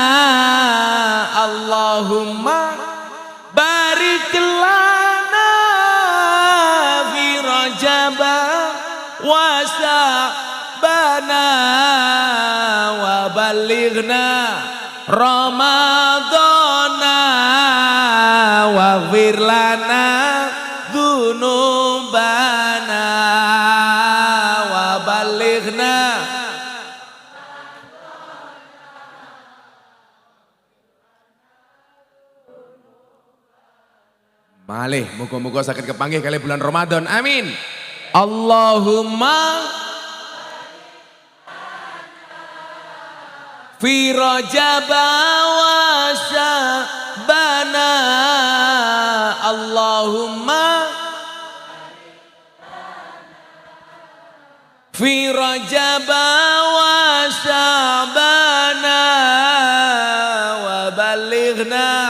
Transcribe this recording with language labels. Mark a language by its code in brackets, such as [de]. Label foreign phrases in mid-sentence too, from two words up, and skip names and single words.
[ar] اللهم بارك لنا في رجب وشعبان وبلغنا رمضان واغفر لنا ذنوبنا وبلغنا. [jv] Malih muga-muga saged kepanggih kali bulan Ramadan. [ar] Amin. اللهم في رجب وشعبان. اللهم في رجب وشعبان وبلغنا